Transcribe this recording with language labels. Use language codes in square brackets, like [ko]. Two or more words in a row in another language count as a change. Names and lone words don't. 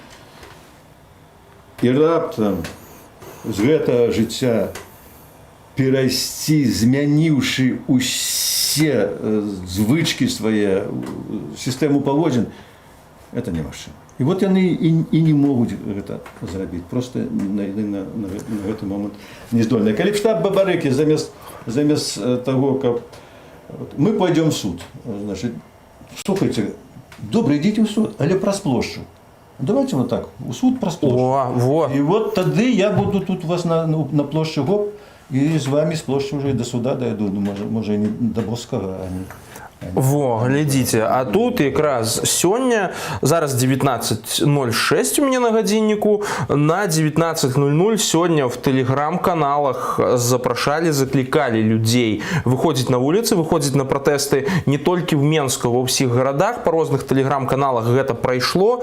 [be] І раптам з гэтага жыцця перайсці, змяніўшы усе звычкі свае, сістэму паводзін, это немагчыма. І вот яны і не могуць гэта зрабіць. Просто на гэты момант не здольныя. Калі б штаб Бабарыкі замест [ru] того, каб мы пойдем в суд, значит, слухайте, добре, идите в суд, [be] але праз площу. [ru] Давайте вот так, в суд [be] праз площу. [ru] И вот тогда я буду тут у вас на площади ГОП, и с вами с площади уже и до суда дойду, ну, может и не до Боскага, а не... [be] Во, глядзіце, а тут якраз сёння, зараз 19:06 у мяне на гадзінніку, на 19:00 сёння в тэлеграм-каналах запрашалі, заклікалі людзей выходзіць на вуліцы, выходзіць на пратэсты не толькі в Менску, ва ўсіх гарадах, па розных тэлеграм-каналах гэта прайшло.